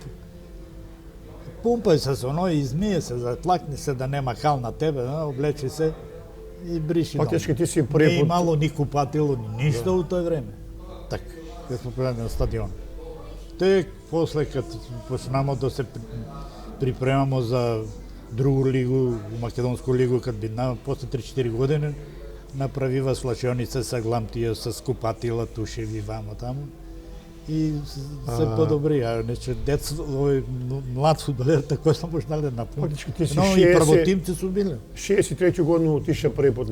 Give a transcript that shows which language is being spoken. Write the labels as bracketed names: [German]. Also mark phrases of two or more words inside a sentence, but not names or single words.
[Macedonian] Пумпај се со оно, измие се, затлакни се да нема кал на тебе, облечи се и бриши. Фактички ти си Не први пат... имало ни купатило, ни ништо у тој време. Так, кога сме погледали на стадион. Тек после кога почнамо да се припремамо за другу лигу, македонску лигу, кога бидна после 3-4 години, направива свлачионица со гламтија, со скупатила, тушеви вамо таму. И се подобри, а нече дец, овој млад фудбалер, тако сме почнали да напомнам. Фактички ти си Но и првотимци су биле. 63 година отиша први пат на